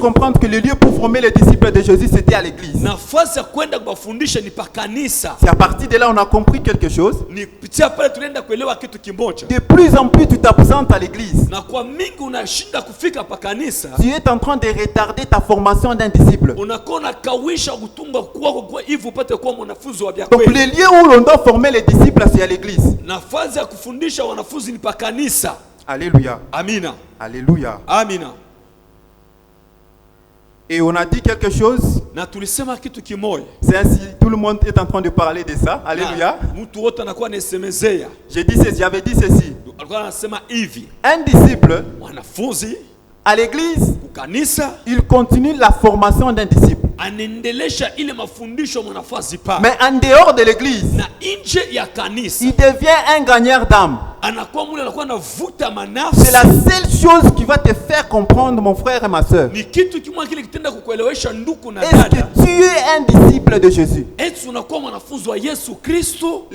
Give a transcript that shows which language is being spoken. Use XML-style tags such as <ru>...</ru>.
<fr>comprendre que le lieu pour former les disciples de Jésus, c'était à l'église.</fr> <sw>Na fazi ya kwenda kuwafundisha ni pa kanisa.</sw> <fr>C'est à partir de là on a compris quelque chose.</fr> <sw>Ni kupitia pale tunaenda kuelewa kitu kimoja.</sw> <fr>De plus en plus tu t'absentes à l'église.</fr> <sw>Na kwa mingi unashinda kufika pa kanisa.</sw> <fr>Tu es en train de retarder ta formation d'un disciple.</fr> <sw>Unakuwa unakawisha kutunga kwako kwa hivyo upate kuwa mwanafunzi wa vya</sw> <fr>Donc</fr> <sw>kweli.</sw> <fr>le lieu où l'on doit former les disciples, c'est à l'église.</fr> <sw>Nafasi ya kufundisha wanafunzi ni pa kanisa. Alléluia. Amina. Alléluia. Amina.</sw> <fr>Et on a dit quelque chose.</fr> <sw>Na tulisema kitu kimoja.</sw> <fr>C'est ainsi, tout le monde est en train de parler de ça. Alléluia.</fr> <sw>Mtu wote anakuwa anasemezea.</sw> <fr>J'avais dit ceci.</fr> <sw>Alikuwa anasema hivi.</sw> <fr>Un disciple,</fr> <sw>Mwanafunzi</sw> <fr>à l'église,</fr> <sw>kanisa</sw> <fr>il continue la formation d'un disciple.</fr> <sw>anaendelesha ile mafundisho mwanafunzi pa.</sw> <fr>Mais en dehors de l'église,</fr> <sw>Na nje ya kanisa</sw> <fr>il devient un gagneur d'âme.</fr> <sw>anakuwa mule anakuwa anavuta</sw> <fr>C'est</fr> <sw>manafsi.</sw> <fr>la seule chose qui va te faire comprendre, mon frère et ma soeur.</fr> <sw>Ni kitu kimoja kile kitenda kukuelewesha ndugu na</sw> <fr>Est-ce</fr> <sw>dada.</sw> <fr>que tu es un disciple de Jésus?</fr> <sw>Eti unakuwa mwanafunzi wa Yesu Kristo.</sw>